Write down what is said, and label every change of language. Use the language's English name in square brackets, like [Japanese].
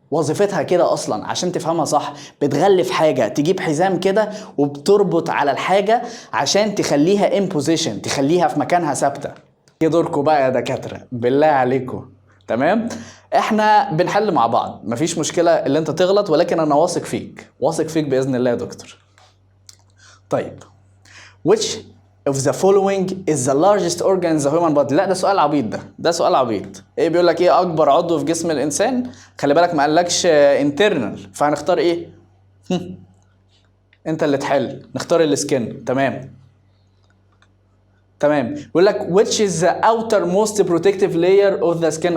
[Arabic] وظيفتها كده اصلا عشان تفهمها صح، بتغلف حاجه، تجيب حزام كده وبتربط على الحاجه عشان تخليها ان بوزيشن، تخليها في مكانها ثابته. ايه دوركم بقى يا دكاتره بالله عليكم؟ تمام؟ احنا بنحل مع بعض، مفيش مشكله اللي انت تغلط، ولكن انا واثق فيك، واثق فيك باذن الله يا دكتور. طيب [English] which of the following is the largest organ in the human body. [Arabic] لا ده سؤال عبيط، ده سؤال عبيط. ايه بيقول لك ايه اكبر عضو في جسم الانسان؟ خلي بالك ما قالكش internal، فهنختار ايه؟ انت اللي تحل. نختار السكن. تمام. بيقول لك [English] which is the outermost protective layer of the skin.